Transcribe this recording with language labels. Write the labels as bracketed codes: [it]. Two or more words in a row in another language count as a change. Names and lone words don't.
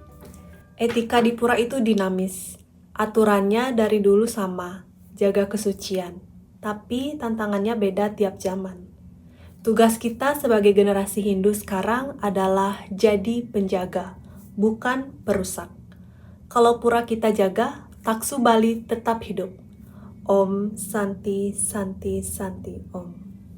[id] Etika di pura itu dinamis. Aturannya dari dulu sama, jaga kesucian. Tapi tantangannya beda tiap zaman. Tugas kita sebagai generasi Hindu sekarang adalah jadi penjaga, bukan perusak. Kalau pura kita jaga, taksu Bali tetap hidup. [sa] Om Santi Santi Santi Om.